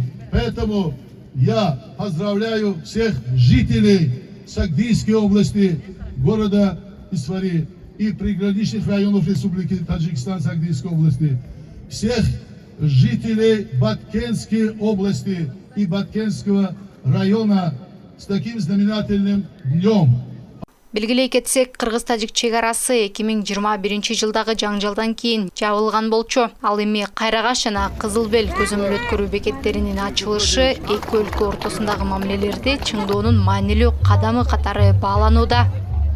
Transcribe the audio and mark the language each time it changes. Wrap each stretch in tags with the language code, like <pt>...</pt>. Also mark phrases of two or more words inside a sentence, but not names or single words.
<ru>Поэтому я поздравляю всех жителей Сагдийской области, города Исфари и приграничных районов Республики Таджикистан Сагдийской области, всех жителей Баткенской области и Баткенского района с таким знаменательным днем.</ru> <ky>Белгилей кетсек, Кыргыз-Тажик чек арасы 2021 жылдагы жаңжалдан кийин жабылган болчу. Ал эми Кайрагач жана Кызыл Бел көзөмөл өткөрүү бекеттеринин ачылышы эки өлкө ортосундагы мамилелерди чыңдоонун маанилүү кадамы катары бааланууда.</ky>